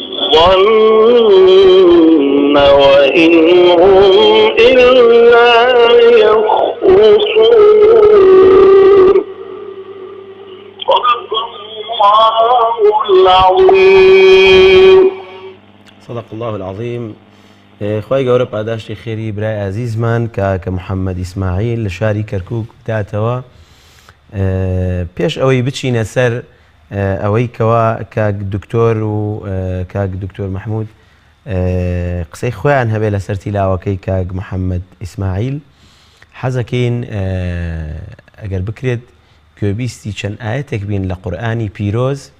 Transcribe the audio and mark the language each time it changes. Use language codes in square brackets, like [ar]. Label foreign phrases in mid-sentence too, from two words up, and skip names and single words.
[ar] الظن وإن هم إلا يخرصون صدق الله العظيم. صدق الله العظيم. [ckb] خۆی گەورە پاداشتی خێری برای عزیزمان کە محەممەد ئیسماعیل لە شاری کەرکووک بداتەوە. پێش ئەوەی بچینە سەر ئەوەی کەوا کاک دکتۆر و کاک دکتۆر مححمود قسەی خۆیان هەبێ لەسەر تیلاوەکەی کاک محەممەد ئیسماعیل حەزەکەین ئەگەر بکرێت گوێبیستی چەند ئاەتێک بین لە قورئانی پیرۆز